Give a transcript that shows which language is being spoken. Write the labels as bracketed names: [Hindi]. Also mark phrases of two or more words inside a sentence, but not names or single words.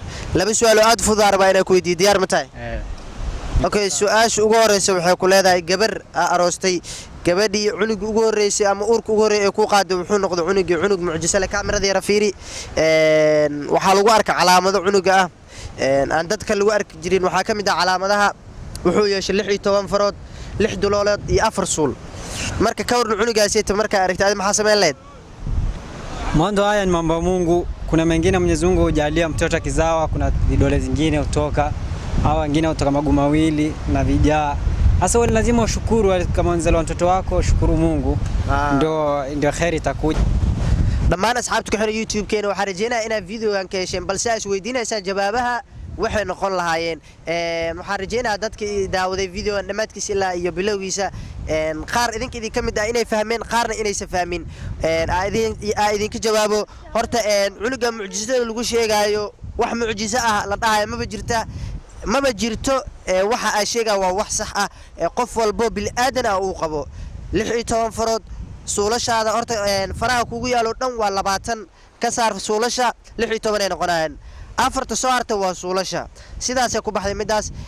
[Somali] laba su'aal aad fudaar baa inay ku weydiiyo diyaar ma tahay okay su'aasha ugu horeysa waxay ku leedahay gabar aroostay gabadhii cunug ugu horeysay ama uurka ugu horeeyay ku qaaday wuxuu noqday cunug mucjiso leh kaamirada yara fiiri waxa lagu arkaa calaamado cunuga ah aan dadka lagu arki jirin waxa kamid ah calaamadaha wuxuu yeeshay 16 farood 6 duloolood iyo 4 suul marka ka waran cunugaasi marka aragtay maxaa sameyn leed [Swahili] mwanzo haya ni mambo ya Mungu kuna mengine Mwenyezi Mungu hujalia mtoto akizawa kuna vidole zingine kutoka au wengine kutoka maguu mawili na vijaa sasa wewe lazima ushukuru kama mzalo mtoto wako shukuru Mungu ndio khairi itakuja [Somali] dhammaan asxaabta ku xiran YouTube keena waxa rajeenaa inaad videogan ka hesheen balse ay weydiinaysan jawaabaha waxay noqon lahaayeen waxaan rajeenaa dadkii daawaday videogan dhamaadkiisa ilaa iyo bilowgiisa qaar idin kamid ah inay fahmeen qaarna inaysan fahmin idinka jawaabo horta cunuga mucjisada lagu sheegayo wax mucjiso ah la dhahayo maba jirto waxa ay sheegaa waa wax sax ah qof walbo bil aadan ah uu qabo 16 farood suulashaada horta faraha kugu yaalo dhan waa 20 ka saar suulasha 16 ay noqonayaan afarta soo harta waa suulasha sidaas ay ku baxday midaas